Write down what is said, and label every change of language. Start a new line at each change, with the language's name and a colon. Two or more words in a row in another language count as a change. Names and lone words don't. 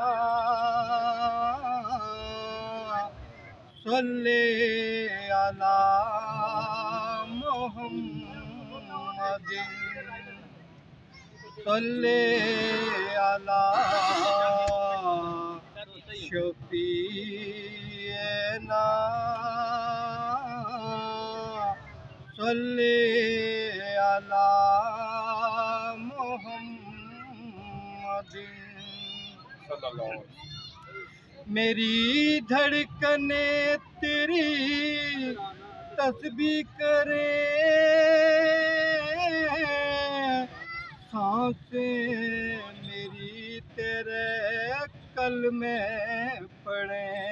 Arabic: صل على محمد صل على شفيعنا صل على محمد.
Urdu: میری دھڑکنیں تیری تسبیح کرے، سانسیں میری تیرے کلمے پڑھے.